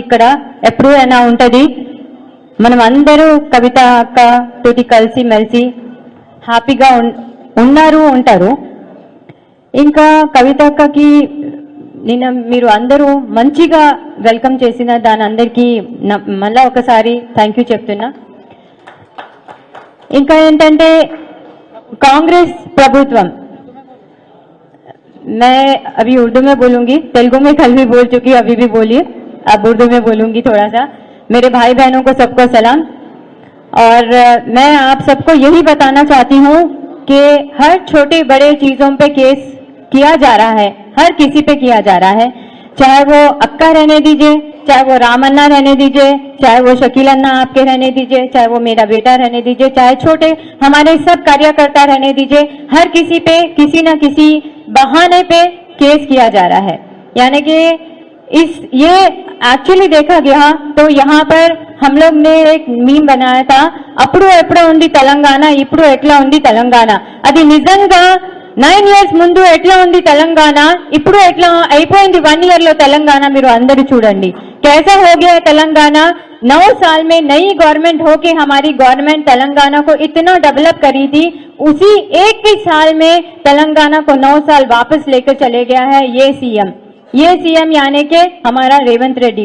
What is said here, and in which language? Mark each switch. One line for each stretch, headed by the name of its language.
Telugu: ఇక్కడ ఎప్పుడు అయినా ఉంటుంది. మనం అందరూ కవిత అక్క తోటి కలిసి మెలిసి హ్యాపీగా ఉంటారు. ఇంకా కవిత అక్కకి నిన్న మీరు అందరూ మంచిగా వెల్కమ్ చేసిన దాని అందరికీ మళ్ళా ఒకసారి థ్యాంక్ యూ చెప్తున్నా. ఇంకా ఏంటంటే
Hindi: कांग्रेस प्रभुत्वम, मैं अभी उर्दू में बोलूंगी, तेलुगु में कल भी बोल चुकी, अभी भी बोलिए, अब उर्दू में बोलूंगी थोड़ा सा. मेरे भाई बहनों को सबको सलाम. और मैं आप सबको यही बताना चाहती हूँ कि हर छोटे बड़े चीजों पे केस किया जा रहा है, हर किसी पे किया जा रहा है, चाहे वो अक्का रहने दीजिए, चाहे वो रामन्ना रहने दीजिए, चाहे वो शकील अन्ना आपके रहने दीजिए, चाहे वो मेरा बेटा रहने दीजिए, चाहे छोटे हमारे सब कार्यकर्ता रहने दीजिए, हर किसी पे किसी न किसी बहाने पे केस किया जा रहा है. यानी कि ये एक्चुअली देखा गया तो यहाँ पर हम लोग ने एक मीम बनाया था,
Telugu: अప్పుడు ఎప్పుడు ఉంది తెలంగాణ,
Hindi: ఇప్పుడు ఎట్లా ఉంది తెలంగాణ.
Telugu: అది నిజంగా 9 years ముందు ఎట్లా ఉంది తెలంగాణ, ఇప్పుడు ఎట్లా అయిపోయింది 1 year లో తెలంగాణ. మీరు అందరూ చూడండి
Hindi: कैसा हो गया तेलंगाना. 9 साल में नई गवर्नमेंट होके हमारी गवर्नमेंट तेलंगाना को इतना डेवलप करी थी, उसी एक ही साल में तेलंगाना को 9 साल वापस लेकर चले गया है ये सीएम यानी के हमारा रेवंत रेड्डी.